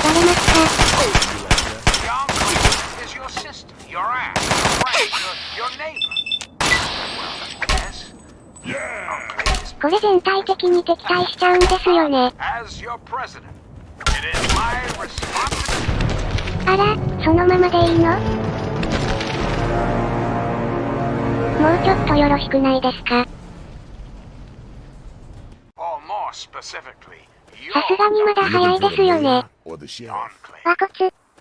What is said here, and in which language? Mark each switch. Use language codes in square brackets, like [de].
[en] The Enclave is your sister, your aunt, your friend, your neighbor. Yes. [ja] これ全体的に敵対しちゃうんですよね。 [en] As your president, it is my responsibility. [ja] あら、そのままでいいの？もうちょっとよろしくないですか？ [en] Or more specifically, [ja] さすがにまだ早いですよね。和骨。